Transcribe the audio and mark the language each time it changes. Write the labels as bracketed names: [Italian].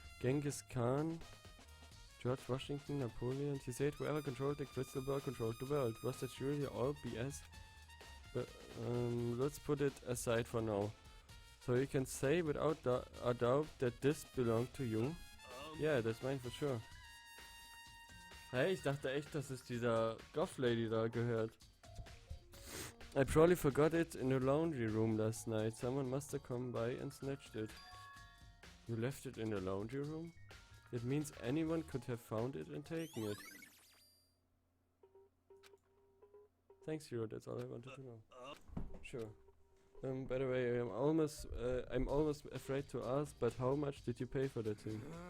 [English] Genghis Khan, George Washington, Napoleon. He said whoever controlled the crystal ball controlled the world. Was that really all BS? But let's put it aside for now. So you can say without a doubt that this belonged to you? Yeah, that's mine for sure. [German] Hey, ich dachte echt, dass es dieser Goth-Lady da gehört. [English] I probably forgot it in the laundry room last night. Someone must have come by and snatched it. You left it in the laundry room? It means anyone could have found it and taken it. Thanks, Hero. That's all I wanted to know. Sure. By the way, I'm almost afraid to ask, but how much did you pay for that thing?